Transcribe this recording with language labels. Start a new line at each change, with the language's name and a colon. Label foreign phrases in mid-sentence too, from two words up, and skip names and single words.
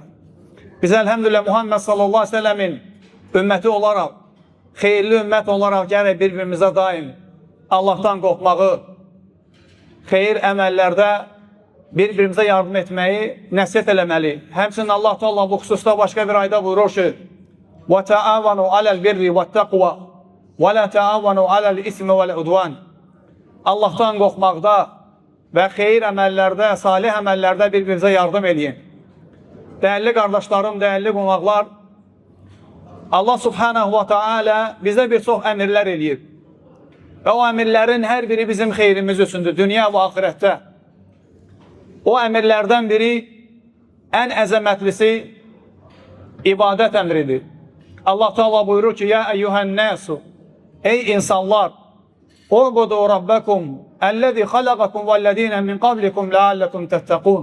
Azerbaijani: Biz əlhəmdülillah Muhammed
Arabic: صلى الله عليه وسلم
Azerbaijani: ümməti olaraq, xeyirli ümmət olaraq gərək bir-birimizə daim Allahdan qorxmağı, xeyir əməllərdə bir-birimizə yardım etməyi nəsiyyət eləməli. Həmçinin Allah Teala bu xüsusda başqa bir ayda buyurur ki,
Arabic: وَتَعَوَنُوا عَلَى الْبِرِّ وَالتَّقْوَى وَلَا تَعَوَنُوا عَلَى الْإِثْمِ وَالْعُدْوَانِ.
Azerbaijani: Allahdan qorxmaqda və xeyir əməllərdə, salih əməllərdə bir-birimizə yardım edin. Dəyərli qardaşlarım, dəyərli qonaqlar, Allah
Arabic: سبحانه وتعالى
Azerbaijani: bizə bir çox əmirlər eləyib. Və o əmirlərin hər biri bizim xeyrimiz üçündür, dünya və axirətdə. O əmirlərdən biri, ən əzəmətlisi ibadət əmridir. Allah Teala buyurur ki,
Arabic: يا أيها الناس,
Azerbaijani: ey insanlar,
Arabic: اعبدوا ربكم الذي خلقكم والذين من قبلكم لعلكم تتقون.